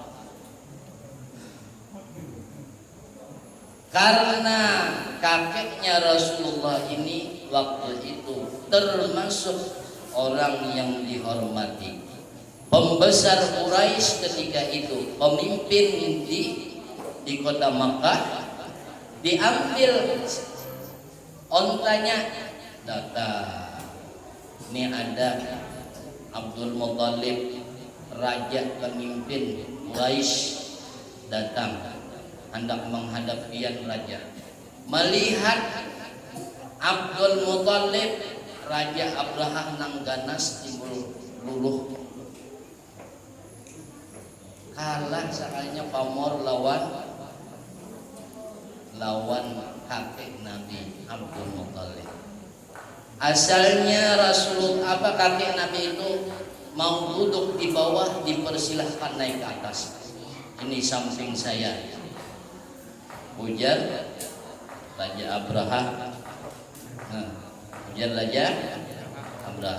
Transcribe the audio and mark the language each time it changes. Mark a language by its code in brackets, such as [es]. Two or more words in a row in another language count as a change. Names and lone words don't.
[id] Karena kakeknya Rasulullah ini waktu itu termasuk orang yang dihormati, pembesar Quraisy ketika itu, pemimpin di kota Makkah. Diambil ontanya, datang. Ini ada Abdul Muttalib, raja pemimpin Quraisy, datang hendak menghadap pian raja. Melihat Abdul Muttalib, Raja Abraha nang ganas timbul luluh. Kalah sakanya pamor lawan kakek Nabi Abdul Muttalib. Asalnya kakek Nabi itu mau duduk di bawah, dipersilahkan naik ke atas. Ini samping saya. Ujar Raja Abraha. Ujar Raja Abraha.